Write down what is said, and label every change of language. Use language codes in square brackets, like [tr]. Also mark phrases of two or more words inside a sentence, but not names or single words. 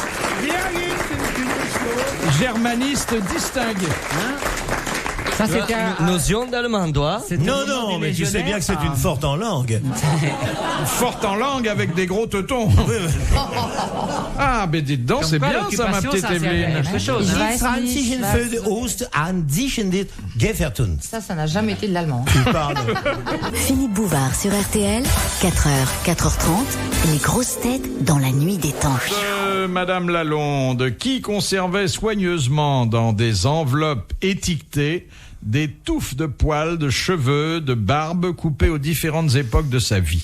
[fr] Germaniste distingué. Ça, c'était un... notion d'allemandois. c'était Non, au moment non, des mais tu sais bien que c'est légionnaires, une forte en langue. Forte en langue avec des gros teutons. Ah, mais dites donc, Comme c'est quoi, bien ça, ma l'occupation, petite ça sert à Evelyne. quelque chose, [de] Ich [fr] hein. [de] weiß nicht, was- an sich dit Geffertun. [fr] Ça n'a jamais été de l'allemand. Pardon. Philippe Bouvard sur RTL, 4h, 4h30, les grosses têtes dans la nuit des temps. Madame Lalonde, qui conservait soigneusement dans des enveloppes étiquetées des touffes de poils, de cheveux, de barbe coupées aux différentes époques de sa vie.